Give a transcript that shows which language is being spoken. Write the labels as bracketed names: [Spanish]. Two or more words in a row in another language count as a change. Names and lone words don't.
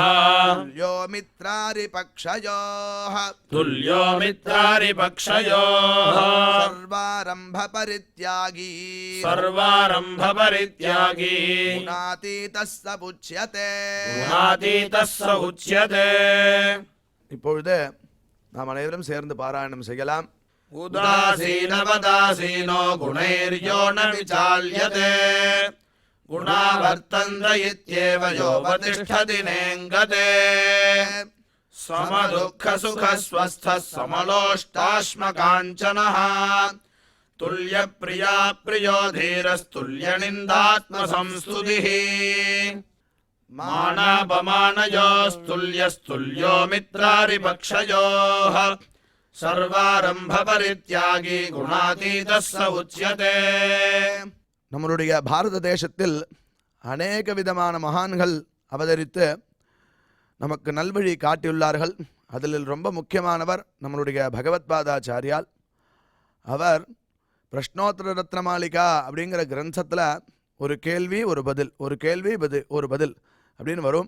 [Sanskrit] तुल्यो मित्रारिपक्षयोः तुल्यो मित्रारिपक्षयोः सर्वारम्भ परित्यागी सर्वारम्भ परित्यागी गुणातीतः स उच्यते. गुणातीतः स उच्यते. [Tamil] இப்பொழுது நாம் அனைவரும் சேர்ந்து பாராயணம் செய்யலாம். [Sanskrit] उदासीनवदासीनो गुणैर्यो न विचाल्यते गुणा वर्तन्त इत्येव योपतिष्ठति नेङ्गते समदुःखसुखस्वस्थः समलोष्टाश्मकाञ्चनः तुल्यप्रिया प्रियो धीरस्तुल्यनिन्दात्मसंस्तुतिः मानापमानयोस्तुल्यस्तुल्यो मित्रारिपक्षयोः सर्वारम्भपरित्यागी गुणातीतः स उच्यते [Tamil] நம்மளுடைய பாரத தேசத்தில் அநேக விதமான மகான்கள் அவதரித்து நமக்கு நல்வழி காட்டியுள்ளார்கள். அதில் ரொம்ப முக்கியமானவர் நம்மளுடைய பகவத்பாதாச்சாரியால். அவர் பிரஷ்னோத்தர ரத்னமாலிகா அப்படிங்கிற கிரந்தத்தில் ஒரு கேள்வி ஒரு பதில், ஒரு கேள்வி ஒரு பதில் அப்படின்னு வரும்.